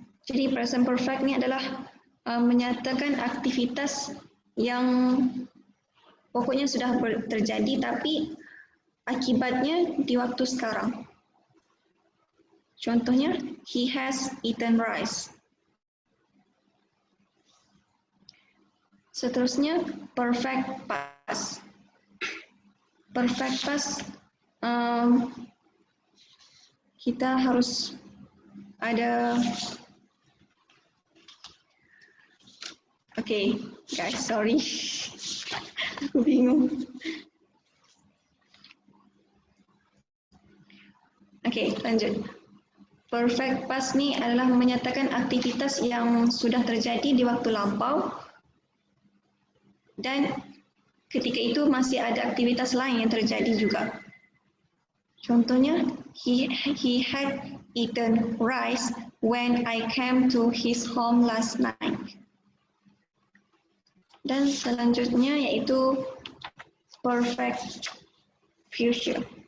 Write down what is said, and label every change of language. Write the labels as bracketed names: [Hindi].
[Indonesian] Jadi present perfect ni adalah menyatakan aktivitas yang pokoknya sudah terjadi tapi akibatnya di waktu sekarang. Contohnya, [English] he has eaten rice. [Indonesian] Seterusnya, perfect past. Perfect past, kita harus ada. [English] Okay, guys, sorry. [Indonesian] Aku bingung. Okay, lanjut. Perfect past ni adalah menyatakan aktivitas yang sudah terjadi di waktu lampau dan ketika itu masih ada aktivitas lain yang terjadi juga. Contohnya, [English] he had eaten rice when I came to his home last night. [Indonesian] Dan selanjutnya yaitu perfect future.